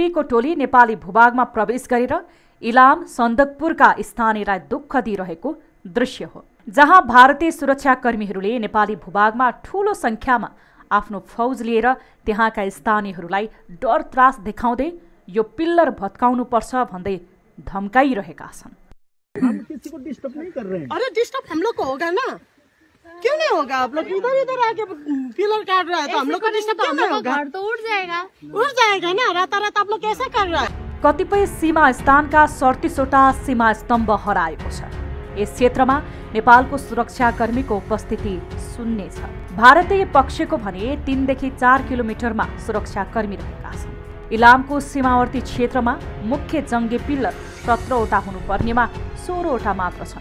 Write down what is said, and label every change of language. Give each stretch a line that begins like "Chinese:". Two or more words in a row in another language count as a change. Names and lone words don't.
Nepali: को टोली नेपाली भूभागमा प्रवेश गरेर इलाम सन्दकपुरका स्थानीयलाई दुःख दिइरहेको दृश्य हो, जहाँ भारतीय सुरक्षाकर्मीहरूले नेपाली भूभागमा ठूलो संख्यामा आफ्नो फौज लिएर त्यहाँका स्थानीयहरूलाई डर त्रास देखाउँदै यो पिल्लर भत्काउनुपर्छ भन्दै धम्काइरहेका छन्।
Hindi: अरे डिस्टर्ब हम लोग को होगा ना, क्यों नहीं होगा? आप लोग इधर इधर आके पिलर काट रहा है तो हम लोग को डिस्टर्ब हम लोग घर तो उड़ जाएगा ना। रात आप लोग कैसा कर रहा है?
Nepali: कतिपय सीमा स्थानका 37वटा सीमा स्तम्भ हराएको छ। यस क्षेत्रमा नेपालको सुरक्षाकर्मीको उपस्थिति शून्य छ। भारतीय पक्षको भने 3 देखि 4 किलोमिटरमा सुरक्षाकर्मी रहेका छन्। इलामको सीमावर्ती क्षेत्रमा मुख्य जङ्गे पिल्लर 17वटा हुनुपर्नेमा 16वटा मात्र छन्।